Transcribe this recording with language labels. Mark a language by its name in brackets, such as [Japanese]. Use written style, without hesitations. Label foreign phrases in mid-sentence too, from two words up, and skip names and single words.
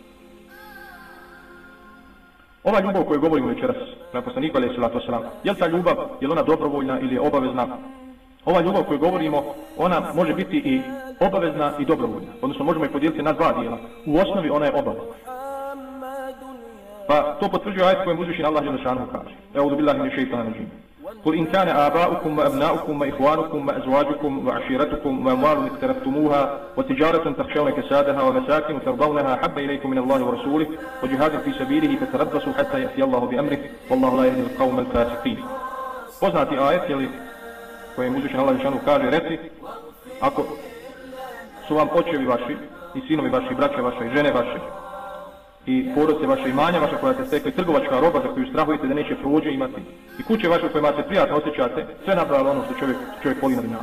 [Bosnian] Ova ljubav koju govorimo večeras na poslaniku [Arabic] عليه الصلاة والسلام, [Bosnian] je li ta ljubav, je li ona dobrovoljna ili je obavezna? Ova ljubav koju govorimo, ona može biti i obavezna i dobrovoljna. Odnosno možemo je podijeliti na dva dijela. U osnovi ona je obavezna. Pa to potvrđuje ajet kojem uzvišeni Allah [Arabic] جل شأنه [Bosnian] kaže: [Arabic] "أعوذ بالله من الشيطان الرجيم. قل إن كان آباؤكم وأبناؤكم وإخوانكم وأزواجكم وعشيرتكم وأموال اقترفتموها وتجارة تخشون كسادها ومساكن ترضونها أحب إليكم من الله ورسوله وجهاد في سبيله فتربصوا حتى يأتي الله بأمره والله لا يهدي القوم الفاسقين." [Bosnian] Poznati ajet kojem uzvišeni Allah [Arabic] جل شأنه [Bosnian] kaže: "Reci, ako su vam očevi vaši i sinovi vaši, braća vaša i žene vaše i porodice vaše, imanja vaša koja ste stekli, trgovačka roba za koju strahujete da neće prođe imati i kuće vaše u kojima se prijatno osjećate, sve napravilo ono što čovjek voli na dunjalu.